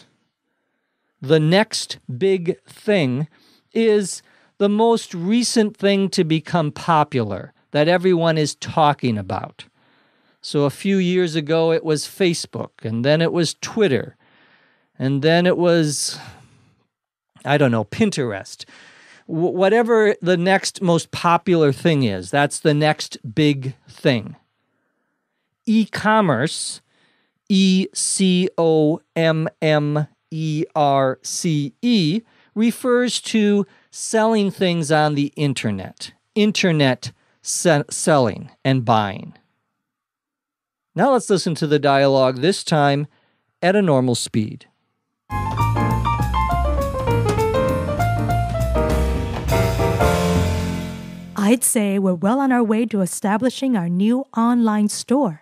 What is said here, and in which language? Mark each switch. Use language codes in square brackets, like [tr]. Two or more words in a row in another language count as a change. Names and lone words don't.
[en] The next big thing is the most recent thing to become popular that everyone is talking about. So a few years ago, it was Facebook, and then it was Twitter, and then it was, Pinterest. Whatever the next most popular thing is, that's the next big thing. E-commerce, E-C-O-M-M-E-R-C-E, refers to selling things on the internet. Internet selling and buying. Now let's listen to the dialogue, this time at a normal speed. I'd say we're well on our way to establishing our new online store.